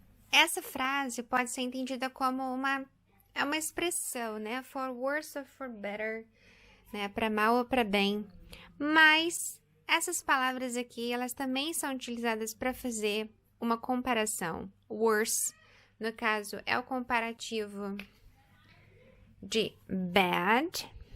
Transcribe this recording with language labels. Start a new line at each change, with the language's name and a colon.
Portuguese: Essa frase pode ser entendida como uma expressão, né?
English: For worse or for better, né?
Portuguese: Para mal ou para bem. Mas essas palavras aqui, elas também são utilizadas para fazer uma comparação. Worse, no caso, é o comparativo de bad.